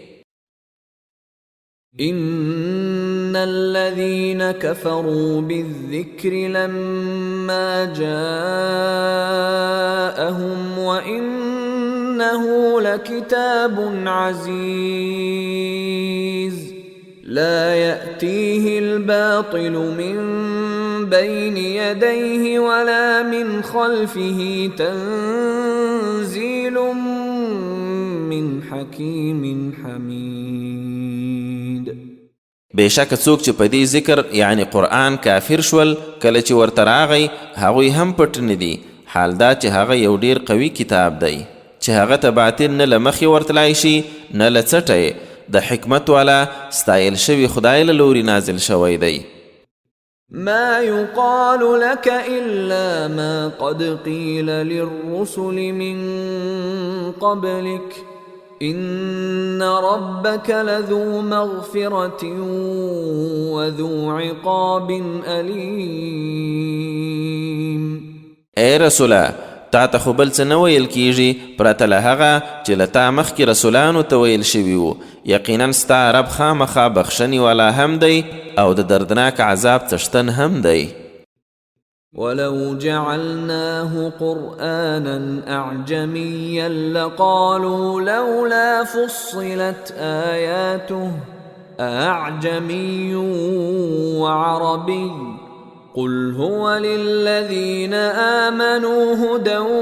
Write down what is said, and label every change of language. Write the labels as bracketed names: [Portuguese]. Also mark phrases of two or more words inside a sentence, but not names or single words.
[Arabic] إن الذين كفروا بالذكر لما جاءهم وإنه لكتاب عزيز لا يأتيه الباطل من بين يديه ولا من خلفه تنزيل من حكيم حميد. [Pashto] بېشکه څوک چې په دې ذکر یعنی قرآن کافر شول کله چې ورته راغی هغوی هم پټ نه دي، حال دا چې هغه یو ډیر قوي کتاب دی چې هغه ته باطل نه له مخې ورتلای شي نه له څټه د حکمت والا ستایل شوي خدای له لوري نازل شوی دی. [Arabic] ما يقال لك إلا ما قد قيل للرسل من قبلك إن ربك لذو مغفرة وذو عقاب أليم. [Pashto] اے رسوله تا ته خو بل څه نه ویل کیږي پرته له هغه چې له تا مخکې رسولانو ته ویل شوي وو. یقینا ستا رب خامخا بخښنې والا هم دی او د دردناک عذاب څښتن هم دی. [Arabic] ولو جعلناه قرآنا أعجميا لقالوا لولا فصلت آياته أعجمي وعربي قل هو للذين آمنوا هدى